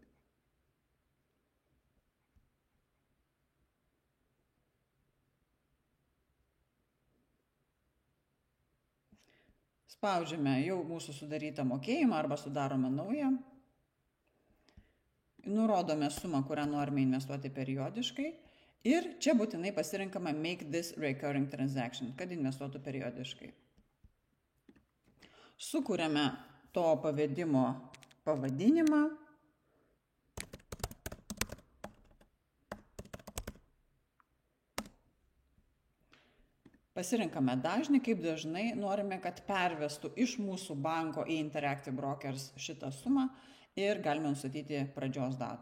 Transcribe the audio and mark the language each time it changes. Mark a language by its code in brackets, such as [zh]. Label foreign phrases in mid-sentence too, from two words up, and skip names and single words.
[lt] Spaudžiame jau mūsų sudarytą mokėjimą arba sudarome naują. Nurodome sumą, kurią norime investuoti periodiškai. Ir čia būtinai pasirinkame [en] Make this recurring transaction, [lt] kad investuotų periodiškai. Sukuriame to pavedimo pavadinimą. Pasirinkame dažnį, kaip dažnai norime, kad pervestų iš mūsų banko į Interactive Brokers šitą sumą ir galime nustatyti pradžios datą.